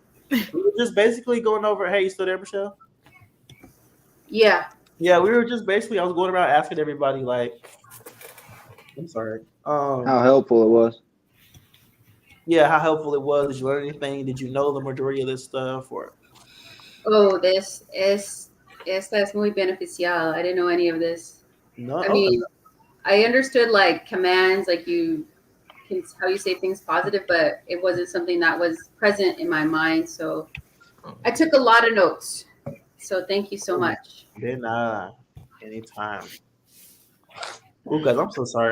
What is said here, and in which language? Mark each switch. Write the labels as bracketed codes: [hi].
[en] We were just basically going over. Hey, you still there, Michelle? Yeah. Yeah, we were just basically. I was going around asking everybody, like, I'm sorry. How helpful it was. Yeah, how helpful it was. Did you learn anything? Did you know the majority of this stuff, or? [es] Oh, esta es muy beneficial. [en] I didn't know any of this. No. I mean, I understood like commands, like how you say things positive, but it wasn't something that was present in my mind. So I took a lot of notes. So thank you so much. De nada. Anytime. Oh, guys, I'm so sorry.